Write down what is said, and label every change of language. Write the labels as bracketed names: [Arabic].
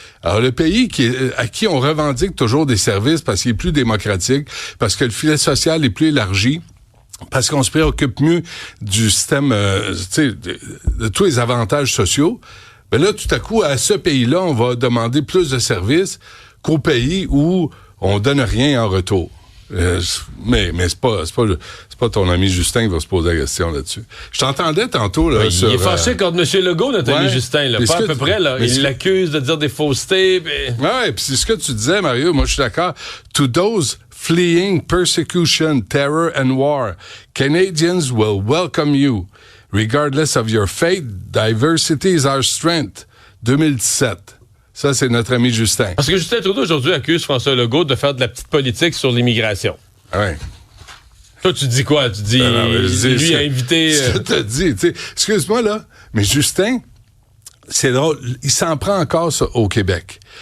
[French] Alors, le pays à qui on revendique toujours des services parce qu'il est plus démocratique, parce que le filet social est plus élargi, parce qu'on se préoccupe mieux du système, de tous les avantages sociaux, ben là, tout à coup, à ce pays-là, on va demander plus de services qu'au pays où on donne rien en retour. Mais c'est pas ton ami Justin qui va se poser la question là-dessus. Je t'entendais tantôt, là, il est fâché contre M. Legault, notre ami Justin, là. Pas à peu près, là. Il l'accuse de dire des faussetés, Ouais, puis c'est ce que tu disais, Mario. Moi, je suis d'accord. [English] To those fleeing persecution, terror and war, Canadians will welcome you. Regardless of your faith, diversity is our strength. [French] 2017. Ça, c'est notre ami Justin. Parce que Justin Trudeau, aujourd'hui, accuse François Legault de faire de la petite politique sur l'immigration. Ouais. Toi, tu dis quoi? Tu dis, lui a invité... Ce que t'as dit, tu sais. Excuse-moi, là, mais Justin, c'est drôle, il s'en prend encore ça, au Québec.